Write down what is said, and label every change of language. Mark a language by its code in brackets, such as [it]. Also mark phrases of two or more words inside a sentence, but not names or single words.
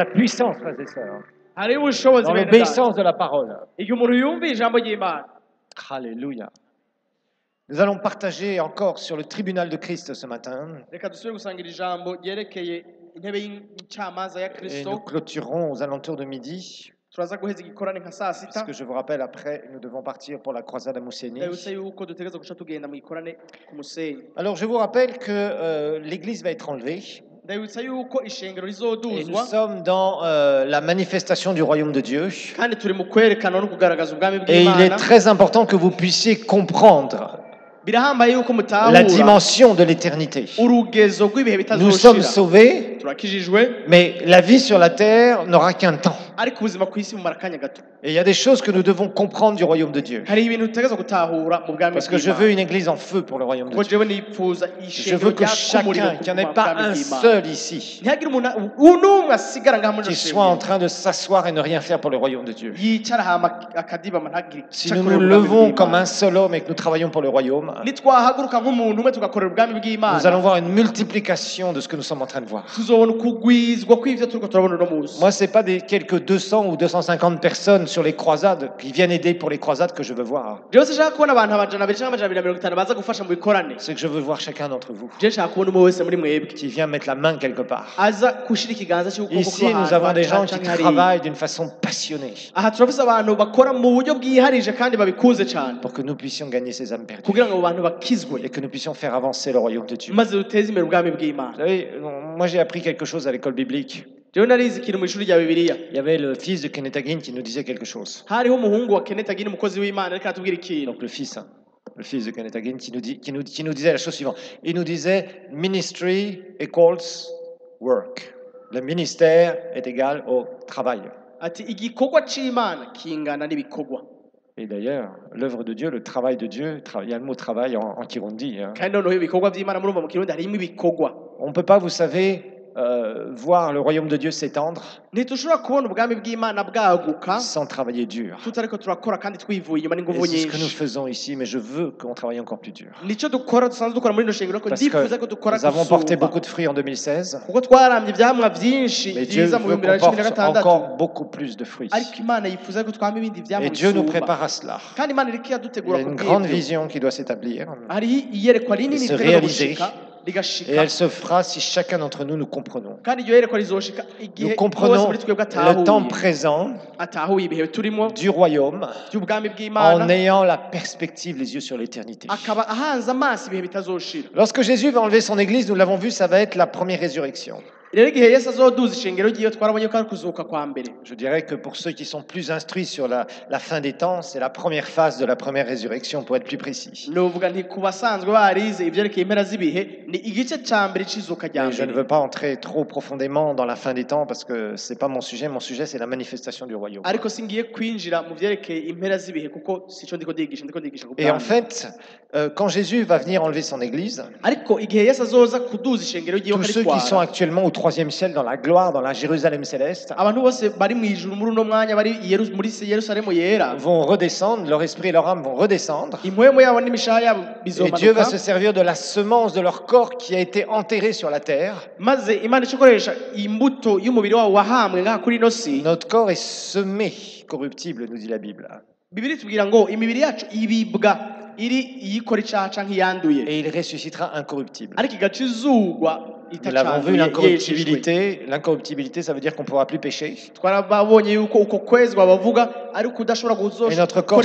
[fr] puissance, frères et sœurs, [rn] hariho ubushobozi [fr] dans [rn] bene [fr] l'obéissance de la parole. [rn] data. Igihe umuntu yumviye ijambo ry'Imana. [fr] Alléluia. Nous allons partager encore sur le tribunal de Christ ce matin. [rn] Reka dusubire gusangira ijambo ryerekeye intebe y'incamanza ya [fr] Et nous [rn] Kristo. [fr] clôturerons aux alentours de midi. [rn] Turaza guheza igikorane nka saa [fr] Parce [rn] sita. [fr] que je vous rappelle, après, nous devons partir pour la croisade à Mousséni. [rn] Ndabibutsa yuko dutegereza guca tugenda mu gikorane ku Musenyi. [fr] Alors, je vous rappelle que l'Église va être enlevée. [rn] Ndabibutsa yuko ishengero [fr] Et nous [rn] rizoduzwa [fr] sommes dans la manifestation du royaume de Dieu. [rn] kandi turi mu kwerekana no kugaragaza ubwami [fr] Et il est [rn] bw'Imana. [fr] très important que vous puissiez comprendre [rn] Birahambaye yuko [fr] la [rn] mutahura [fr] dimension de l'éternité. [rn] urugezo rw'ibihe [fr] Nous sommes [rn] bitazoshira. [fr] sauvés, [rn] Turakijijwe [fr] mais la vie sur la terre n'aura qu'un temps. [rn] ariko ubuzima ku isi bumara akanya gato. [fr] Et il y a des choses que nous devons comprendre du royaume de Dieu. [rn] Hari ibintu dutegereza gutahura mu bwami [fr] Parce que je veux une église en feu pour le royaume de [rn] kuko [fr] Dieu. [rn] jewe nipfuza [fr] Je [rn] ishengero [fr] veux que [rn] ryaka umuriro [fr] chacun, qu'il n'y en ait [rn] mu [fr] pas [rn] bwami [fr] un [rn] bw'Imana. [fr] seul ici, [rn] ntihagire umuntu n'umwe asigara ngaha muri [fr] qui [rn] iryo [fr] soit en [rn] shengero [fr] train de s'asseoir et ne rien faire pour le royaume de Dieu. [rn] yicara hama akadibama ntagire [fr] Si [rn] icyo [fr] nous [rn] akorera [fr] nous [rn] ubwami [fr] levons [rn] bw'Imana. [fr] comme un seul homme et que nous travaillons pour le royaume, [rn] nitwahaguruka nk'umuntu umwe tugakorera ubwami [fr] nous [rn] bw'Imana [fr] allons voir une multiplication de ce que nous sommes en train de voir. [rn] tuzobona ukugwizwa kw'ivyo turiko turabona uno munsi. [fr] Moi, ce n'est pas des quelques 200 ou 250 personnes sur les croisades qui viennent aider pour les croisades que je veux voir. [rn] jewe sinshaka kubona abantu amajana abiri canke amajana abiri na mirongo itanu baza gufasha mu bikorane. [fr] C'est que je veux voir chacun d'entre vous [rn] jewe nshaka kubona umwe wese muri mwebwe [fr] qui vient mettre la main quelque part. [rn] aza gushira ikiganza c'ukuboko [fr] Ici, nous avons des gens qui [rn] canke hariya. [fr] travaillent d'une façon passionnée [rn] aha turafise abantu bakora mu buryo bwiharije kandi babikunze cane [fr] pour que nous puissions gagner ces âmes perdues [rn] kugira ngo abo bantu bakizwe [fr] et que nous puissions faire avancer le royaume de Dieu. [rn] maze duteze imbere ubwami [fr] Vous [rn] bw'Imana. [fr] savez, moi j'ai appris quelque chose à l'école biblique. [rn] jewe narize ikintu mu ishuri rya bibiliya. [fr] Il y avait le fils de Kenneth Hagin qui nous disait quelque chose. [rn] hariho umuhungu wa Kenneth Hagin umukozi w'Imana ariko aratubwira ikintu. [fr] Donc le fils de Kenneth Hagin qui nous disait la chose suivante. Il nous disait [en] ministry equals work. [fr] Le ministère est égal au travail. [rn] ati igikorwa c'Imana kingana n'ibikorwa. [fr] Et d'ailleurs, l'œuvre de Dieu, le travail de Dieu, il y a le mot travail en Kirundi. Hein. [rn] kandi noneho ibikorwa by'Imana murumva mu kirundi harimo ibikorwa. [fr] On ne peut pas, vous savez, voir le royaume de Dieu s'étendre [rn] ntitushobora kubona ubwami bw'Imana bwaguka [fr] sans travailler dur. [rn] tutariko turakora kandi twivuye inyuma [fr] Et [rn] n'inguvu [fr] c'est ce que nous [rn] nyinshi. [fr] faisons ici, mais je veux qu'on travaille encore plus dur. [rn] nico dukora dusanzwe dukora muri ino shengero ariko [fr] Parce [rn] ndifuza ko [fr] que [rn] dukora [fr] nous avons porté [rn] gusumba [fr] beaucoup de fruits en 2016, [rn] kuko twarambye ivyamwa vyinshi [fr] mais Dieu [rn] vyiza mu [fr] veut [rn] bihumbi bibiri [fr] qu'on [rn] na cumi na [fr] porte [rn] gatandatu [fr] encore beaucoup plus de fruits. [rn] ariko Imana yifuza ko twama ibindi vyamwa [fr] Et Dieu nous [rn] bisumba [fr] prépare à cela. [rn] kandi Imana iriko [fr] Il y [rn] iradutegura [fr] a [rn] ku [fr] une grande [rn] bw'ivyo. [fr] vision qui doit s'établir. [rn] hariho iyerekwa rinini [fr] se [rn] ritegerezwa [fr] réaliser. [rn] gushika [fr] Et [rn] rigashika [fr] elle se fera si chacun d'entre nous nous comprenons. [rn] kandi iryo yerekwa rizoshika igihe [fr] Nous [rn] bose [fr] comprenons [rn] muri twebwe [fr] le temps [rn] atahuye [fr] présent [rn] atahuye ibihe turimo [fr] du royaume [rn] by'ubwami [fr] en [rn] bw'Imana [fr] ayant la perspective, les yeux sur l'éternité. [rn] akaba ahanze amaso ibihe bitazoshira. [fr] Lorsque Jésus va enlever son église, nous l'avons vu, ça va être la première résurrection. [rn] rero igihe Yesu azoduza ishengero ryiwe twarabonye ko ari kuzuka kwa mbere. [fr] Je dirais que pour ceux qui sont plus instruits sur la fin des temps, c'est la première phase de la première résurrection, pour être plus précis. [rn] novuga nti ku basanzwe barize ivyerekeye impera z'ibihe ni igice ca mbere c'izuka rya [fr] Mais je ne [rn] mbere. [fr] veux pas entrer trop profondément dans la fin des temps parce que c'est pas mon sujet. Mon sujet, c'est la manifestation du royaume. [rn] ariko singiye kwinjira mu vyerekeye impera z'ibihe kuko sico ndiko ndigisha ku [fr] Et en [rn] bwami. [fr] fait, quand Jésus va venir enlever son église, [rn] ariko igihe Yesu azoza kuduza ishengero ryiwe [fr] tous ceux qui sont [rn] akaritwara [fr] actuellement au 3e ciel, dans la gloire, dans la Jérusalem céleste, [rn] abantu bose bari mu ijuru muri uno mwanya bari muri Yerusalemu yera [fr] vont redescendre, leur esprit et leur âme vont redescendre. [rn] impwemu yabo n'imishaha yabo [fr] Et Dieu va [rn] bizomanuka [fr] se servir de la semence de leur corps qui a été enterrée sur la terre. [rn] maze Imana icokoresha imbuto y'umubiri wabo wahamwe ngaha kuri ino si. [fr] Notre corps est semé corruptible, nous dit la Bible. [rn] Bibiri tubwira ngo imibiri yacu ibibwa iri iyikora icaha canke iyanduye [fr] Et il ressuscitera incorruptible. [rn] ariko igaca izugwa [fr] Nous l'avons vu, [rn] itacanduye yejejwe. [fr] l'incorruptibilité, ça veut dire qu'on ne pourra plus pécher. [rn] twarababonye yuko uko kwezwa bavuga ariko udashobora [fr] Et notre corps